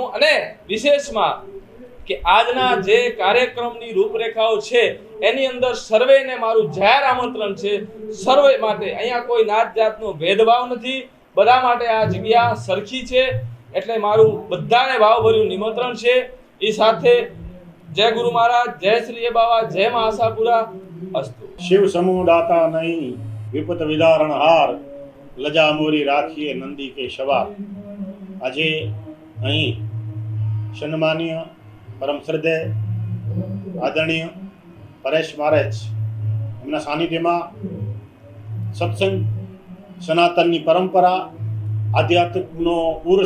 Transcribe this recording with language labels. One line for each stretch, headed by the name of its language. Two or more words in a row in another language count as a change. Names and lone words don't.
Gujarati: અને વિશેષમાં કે આજના જે કાર્યક્રમની રૂપરેખાઓ છે એની અંદર સર્વેને મારું જાહેર આમંત્રણ છે, સર્વે માટે। અહીંયા કોઈ નાત જાતનો ભેદભાવ નથી, બધા માટે આ જગ્યા સરખી છે। એટલે મારું બધાને ભાવભર્યું નિમંત્રણ છે। એ સાથે
Hindi: जय गुरु महाराज, जय श्री हे बाबा, जय मां आशापुरा अस्तु। शिव समूह दाता नहीं विपत विदारण हार, लजा मोरी राखिए नंदी के सवार।
Gujarati: આજે અહીં સન્માનીય પરમ શ્રદ્ધેય આદરણીય પરેશ મહારાજ એમના સાનિધ્યમાં સત્સંગ, સનાતનની પરંપરા, આધ્યાત્મિકનો પુરુષ